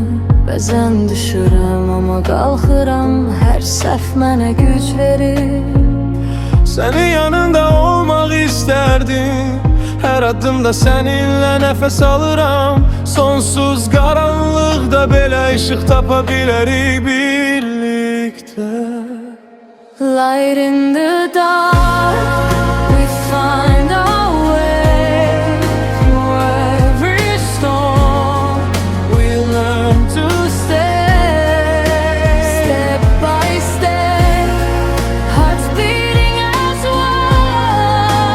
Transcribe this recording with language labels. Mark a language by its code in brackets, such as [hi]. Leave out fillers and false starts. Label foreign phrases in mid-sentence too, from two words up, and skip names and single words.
[az] Bəzən düşürəm, amma qalxıram, hər səhv mənə güc verir. Sənin yanında olmaq istərdim, hər addımda səninlə nəfəs alıram. Sonsuz qaranlıqda belə işıq tapa bilərik birlikdə. [en] Light in the dark, we find our way. Through every storm, we learn to stay. Step by step, hearts beating as one.